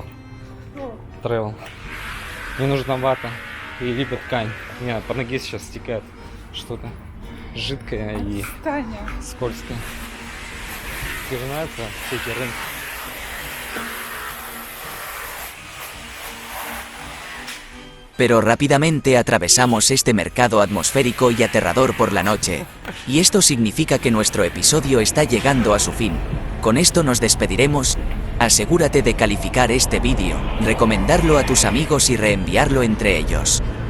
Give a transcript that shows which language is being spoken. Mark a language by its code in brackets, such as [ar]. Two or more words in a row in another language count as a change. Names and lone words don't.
[ru] Тревел. Мне нужна вата и либо ткань. У меня по ноге сейчас стекает что-то жидкое и скользкое. Тебе же нравятся все эти рынки? [es] Pero rápidamente atravesamos este mercado atmosférico y aterrador por la noche. Y esto significa que nuestro episodio está llegando a su fin. Con esto nos despediremos. Asegúrate de calificar este vídeo, recomendarlo a tus amigos y reenviarlo entre ellos.